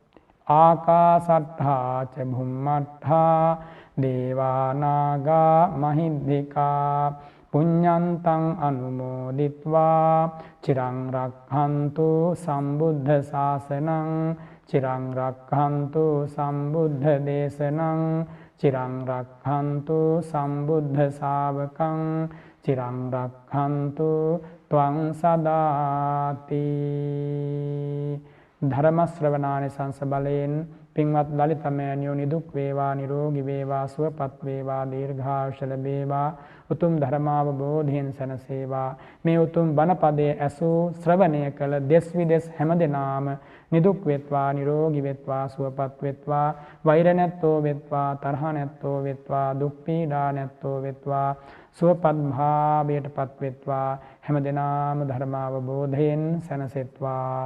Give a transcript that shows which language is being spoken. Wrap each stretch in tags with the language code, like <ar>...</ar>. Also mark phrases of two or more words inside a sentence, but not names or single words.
<pi>ආකාසට්ඨා ච භුම්මට්ඨා දේවානාගා මහිද්దికා පුඤ්ඤන්තං අනුමෝදිත්වා චිරං රක්ඛන්තු සම්බුද්ධ ශාසනං චිරං රක්ඛන්තු සම්බුද්ධ දේශනං චිරං රක්ඛන්තු සම්බුද්ධ ශාවකං චිරං රක්ඛන්තු ත්වං සදාති.</pi> <si>ධර්ම ශ්‍රවණානිසංස බලයෙන් පින්වත් ලලිත මෑණියෝ නිදුක් වේවා නිරෝගී වේවා සුවපත් වේවා දීර්ඝායුෂ ලැබේවා උතුම් ධර්මාවබෝධයෙන් සැනසේවා. මේ උතුම් බණපදයේ ඇසූ ශ්‍රවණය කළ දෙස් විදෙස් හැමදෙනාම නිදුක් වෙත්වා නිරෝගී වෙත්වා සුවපත් වෙත්වා වෛර නැත්තෝ වෙත්වා තරහ නැත්තෝ වෙත්වා දුක් පීඩා නැත්තෝ වෙත්වා සුවපත් භාවයටපත් වෙත්වා හැමදෙනාම ධර්මාවබෝධයෙන් සැනසෙත්වා.</si>